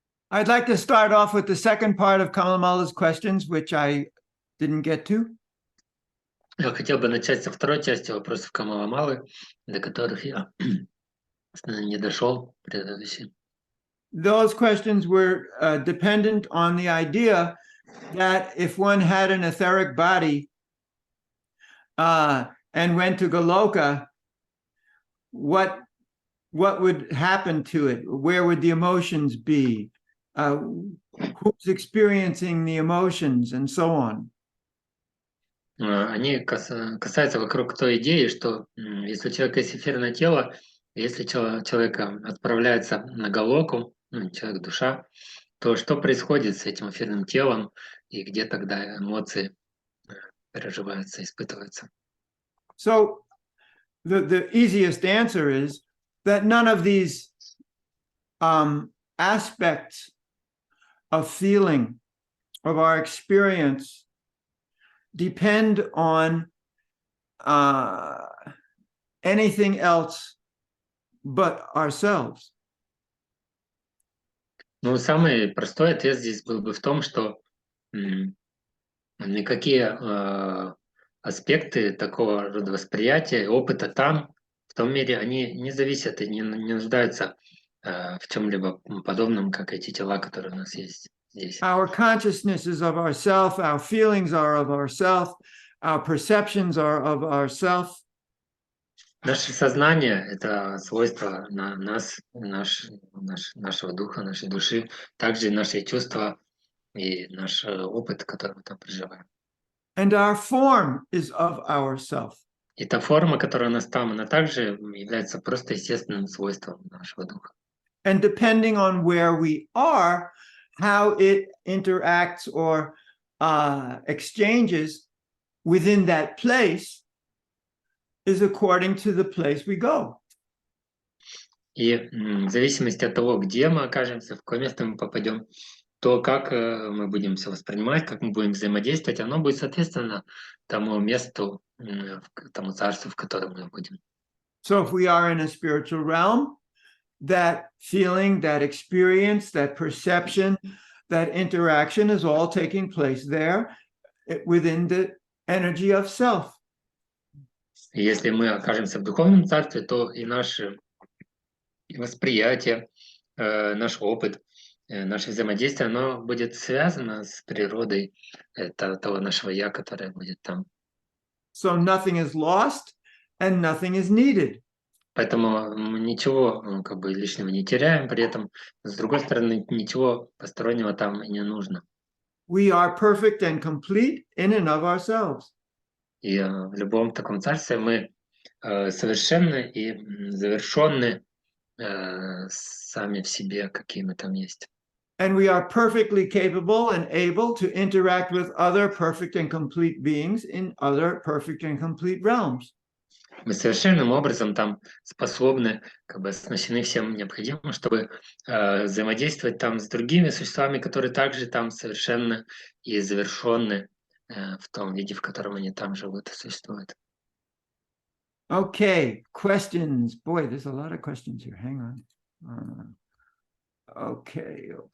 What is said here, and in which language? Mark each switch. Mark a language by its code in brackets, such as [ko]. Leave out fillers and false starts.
[en] I'd like to start off with the second part of Kalamala's questions, which I didn't get to. [ru] Я хотел бы начать со второй части вопросов Камаламалы, до которых я не дошел предыдущий. [en] Those questions were dependent on the idea that if one had an etheric body and went to Goloka, what would happen to it? Where would the emotions be? Who's experiencing the emotions and so on? [ru] Они касаются вокруг той идеи, что если у человека есть эфирное тело, если человек отправляется на Галоку, человек-душа, то что происходит с этим эфирным телом и где тогда эмоции переживаются, испытываются? [en] So the easiest answer is that none of these aspects of feeling, of our experience, depend on anything else but ourselves. [ru] Ну, самый простой ответ здесь был бы в том, что никакие аспекты такого рода восприятия, опыта там, в том мире, они не зависят и не нуждаются в чем-либо подобном, как эти тела, которые у нас есть здесь. [en] Our consciousness is of ourself, our feelings are of ourself, our perceptions are of ourself. [ru] Наше сознание – это свойство нас, нашего духа, нашей души, также и наши чувства и наш опыт, который мы там проживаем. [en] And our form is of ourself. [ru] И та форма, которая у нас там, она также является просто естественным свойством нашего духа. [en] And depending on where we are, how it interacts or exchanges within that place is according to the place we go. [ru] И в зависимости от того, где мы окажемся, в какое место мы попадем, то, как мы будем все воспринимать, как мы будем взаимодействовать, оно будет соответственно тому месту, тому царству, в котором мы будем. [en] So if we are in a spiritual realm, that feeling, that experience, that perception, that interaction is all taking place there within the energy of self. [ru] И если мы окажемся в духовном царстве, то и наше восприятие, наш опыт, наше взаимодействие, оно будет связано с природой того нашего «я», которое будет там. [en] So nothing is lost and nothing is needed. [ru] Поэтому мы ничего как бы лишнего не теряем, при этом, с другой стороны, ничего постороннего там и не нужно. [en] We are perfect and complete in and of ourselves. [ru] И в любом таком царстве мы совершенны и завершенны сами в себе, какие мы там есть. [en] And we are perfectly capable and able to interact with other perfect and complete beings in other perfect and complete realms. [ru] Мы совершенным образом там способны, как бы оснащены всем необходимым, чтобы взаимодействовать там с другими существами, которые также там совершенны и завершенны в том виде, в котором они там живут и существуют. [en] Okay, questions. Boy, there's a lot of questions here. Hang on. Okay.